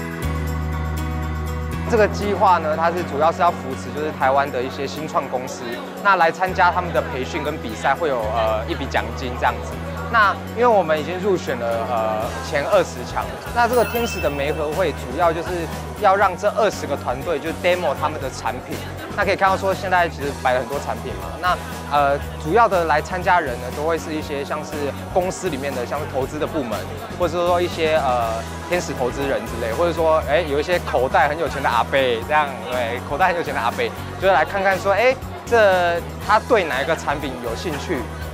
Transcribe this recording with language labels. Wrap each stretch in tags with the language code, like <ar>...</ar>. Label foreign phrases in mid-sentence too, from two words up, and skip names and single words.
<zh>這個計劃呢，它是主要是要扶持就是台灣的一些新創公司，那來參加他們的培訓跟比賽會有一筆獎金這樣子。那因為我們已經入選了前20強，那這個天使的媒合會主要就是要讓這20個團隊就 demo 他們的產品。那可以看到說現在其實擺了很多產品嘛，那主要的來參加人呢，都會是一些像是公司裡面的像是投資的部門，或者說一些天使投資人之類，或者說有一些口袋很有錢的阿伯，這樣對，口袋很有錢的阿伯，就是來看看說這他對哪一個產品有興趣。</zh>